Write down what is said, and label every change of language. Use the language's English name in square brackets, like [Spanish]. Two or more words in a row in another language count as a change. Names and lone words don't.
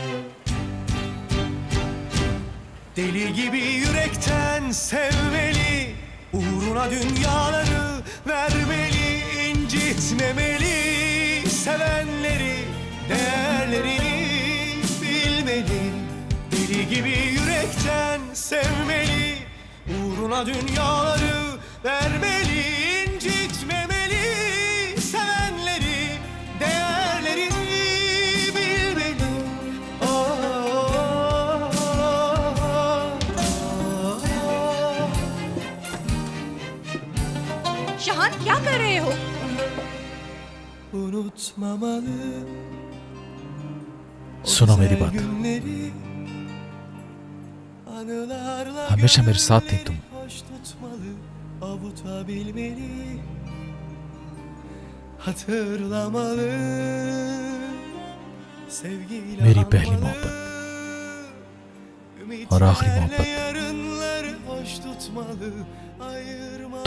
[Turkish] Deli gibi yürekten sevmeli, uğruna dünyaları vermeli, incitmemeli, sevenleri, değerlerini bilmeli. Deli gibi yürekten sevmeli, uğruna dünyaları vermeli, incitmemeli, sevenleri, değerlerini bilmeli. [Hindi] शाहान, क्या कर रहे हो? सुनो मेरी बात। हमेशा मेरे साथ थी तुम, [Turkish] hoş tutmalı, avutabilmeli, hatırlamalı, sevgiyle [Hindi] मेरी पहली मोहब्बत और आखिरी मोहब्बत [Turkish] yarınları hoş tutmalı, ayırmalı.